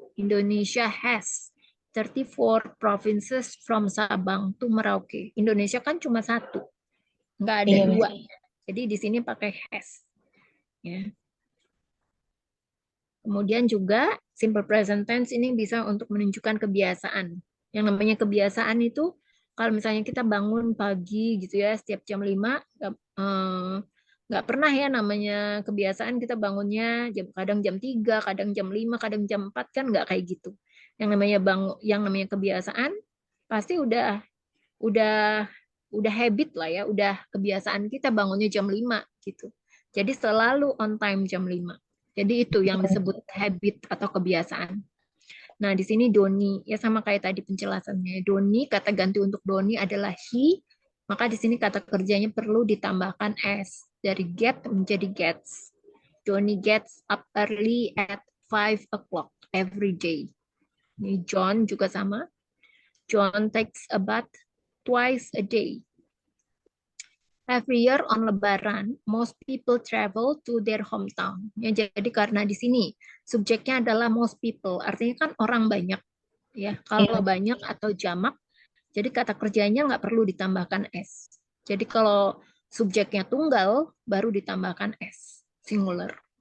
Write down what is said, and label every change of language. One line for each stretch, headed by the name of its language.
English: Indonesia has 34 provinces from Sabang to Merauke.
Indonesian: Indonesia kan cuma satu, nggak ada Iya, Miss. dua. Jadi di sini pakai has. Ya. Kemudian juga simple present tense ini bisa untuk menunjukkan kebiasaan. Yang namanya kebiasaan itu kalau misalnya kita bangun pagi gitu ya, setiap jam 5, nggak pernah ya namanya kebiasaan kita bangunnya kadang jam 3, kadang jam 5, kadang jam 4 kan nggak kayak gitu. Yang namanya kebiasaan pasti udah habit lah ya, udah kebiasaan kita bangunnya jam 5 gitu. Jadi selalu on time jam 5. Jadi itu yang disebut habit atau kebiasaan. Nah, di sini Doni ya sama kayak tadi penjelasannya. Doni, kata ganti untuk Doni adalah he, maka di sini kata kerjanya perlu ditambahkan s. Dari get menjadi gets.
English: Doni gets up early at 5 o'clock every day.
Indonesian: Ini John juga sama.
English: John takes a bath twice a day. Every year on Lebaran, most people travel to their hometown.
Indonesian: Ya, jadi karena di sini subjeknya adalah most people, artinya kan orang banyak. Ya, kalau banyak atau jamak, jadi kata kerjanya nggak perlu ditambahkan s. Jadi kalau subjeknya tunggal, baru ditambahkan s, singular.